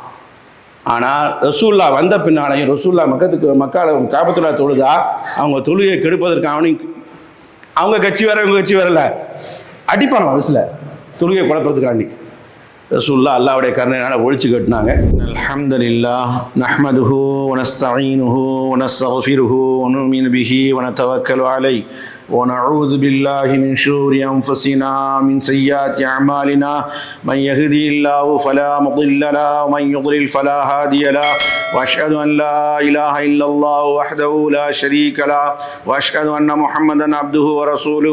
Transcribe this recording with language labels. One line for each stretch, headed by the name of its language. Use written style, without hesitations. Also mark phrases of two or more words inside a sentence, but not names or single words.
Tamil: ஆனால் ரசூல்லா வந்த பின்னாலையும் ரசூல்லா மக்கால காபத்துல்லா தொழுதா அவங்க தொழுகையை கெடுப்பதற்கு அவங்க கட்சி வேற, இவங்க கட்சி வரல, அடிப்பாங்க விசில தொழுகையை குழப்பறதுக்காண்டி. ரசூலுல்லாஹ் அல்லாஹ்வுடைய கருணையினால ஒழிச்சு கட்டினாங்க.
Arabic: الحمد لله نحمده و نستعينه و نستغفره و نؤمن به و نتوكل عليه ونعوذ بالله من شرور أنفسنا من سيئات أعمالنا من يهدي الله فلا مضل له ومن يضلل فلا هادي له وأشهد أن لا إله إلا الله وحده لا شريك له وأشهد أن محمدا عبده ورسوله.